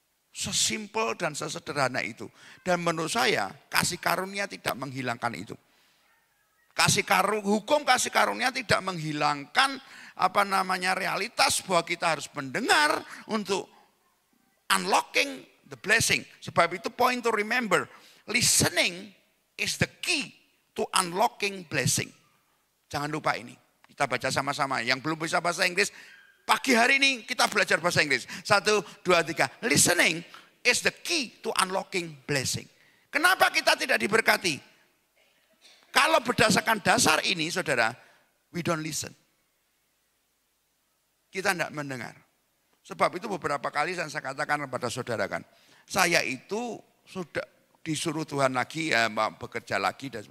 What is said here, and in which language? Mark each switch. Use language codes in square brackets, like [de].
[id] Sesimpel dan sesederhana itu. Dan menurut saya kasih karunia tidak menghilangkan itu. Hukum kasih karunia tidak menghilangkan realitas bahwa kita harus mendengar untuk [en] unlocking the blessing. [id] Sebab itu [en] point to remember, listening is the key to unlocking blessing. [id] Jangan lupa ini. Kita baca sama-sama. Yang belum bisa bahasa Inggris, pagi hari ini kita belajar bahasa Inggris. 1, 2, 3. [en] Listening is the key to unlocking blessing. [id] Kenapa kita tidak diberkati? Kalau berdasarkan dasar ini, saudara, [en] we don't listen. [id] Kita tidak mendengar. Sebab itu beberapa kali saya katakan kepada saudara kan, saya itu sudah disuruh Tuhan lagi, bekerja lagi.